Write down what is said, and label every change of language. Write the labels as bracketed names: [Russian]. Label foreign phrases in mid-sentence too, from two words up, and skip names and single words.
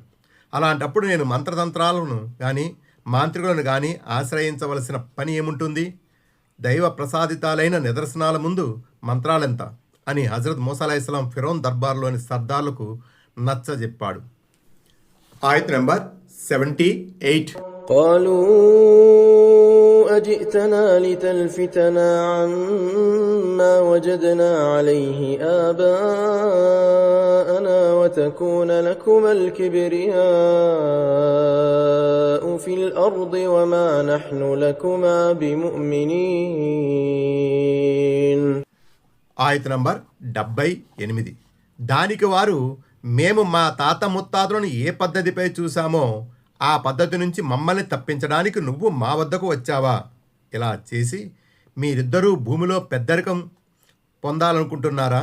[Telugu] అలాంటప్పుడు నేను మంత్రతంత్రాలను కానీ మాంత్రికులను కానీ ఆశ్రయించవలసిన పని ఏముంటుంది? దైవ ప్రసాదితాలైన నిదర్శనాల ముందు మంత్రాలెంత అని హజరత్ మూసా అలైహిస్సలాం ఫిరౌన్ దర్బార్లోని సర్దార్లకు నచ్చజెప్పాడు. ఆయత్ నంబర్ 78. [Arabic] قالوا أجئتنا لتلفتنا عما وجدنا عليه آباءنا وتكون لكما الكبرياء في الأرض وما نحن لكما بمؤمنين. [Telugu] ఆయత్ నంబర్ 78. దానికి వారు, మేము మా తాత ముత్తాతలను ఏ పద్ధతిపై చూశామో ఆ పద్ధతి నుంచి మమ్మల్ని తప్పించడానికి నువ్వు మా వద్దకు వచ్చావా? ఇలా చేసి మీరిద్దరూ భూమిలో పెద్దరికం పొందాలనుకుంటున్నారా?